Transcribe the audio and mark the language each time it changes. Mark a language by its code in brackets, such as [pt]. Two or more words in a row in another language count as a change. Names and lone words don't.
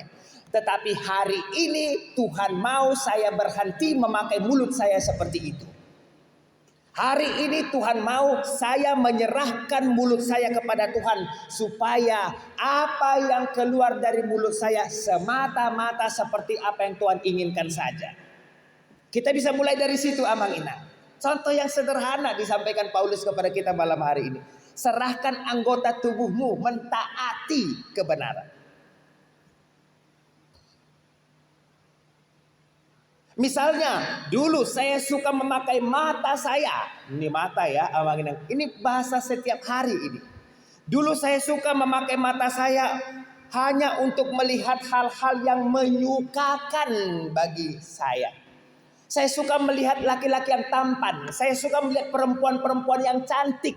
[id] Tetapi hari ini Tuhan mau saya berhenti memakai mulut saya seperti itu. Hari ini Tuhan mau saya menyerahkan mulut saya kepada Tuhan, supaya apa yang keluar dari mulut saya semata-mata seperti apa yang Tuhan inginkan saja. Kita bisa mulai dari situ [bbc] amang inang. [id] Contoh yang sederhana disampaikan Paulus kepada kita malam hari ini. Serahkan anggota tubuhmu mentaati kebenaran. Misalnya, dulu saya suka memakai mata saya. Ini mata ya, [bbc] amang inang. [id] Ini bahasa setiap hari ini. Dulu saya suka memakai mata saya hanya untuk melihat hal-hal yang menyukakan bagi saya. Saya suka melihat laki-laki yang tampan. Saya suka melihat perempuan-perempuan yang cantik.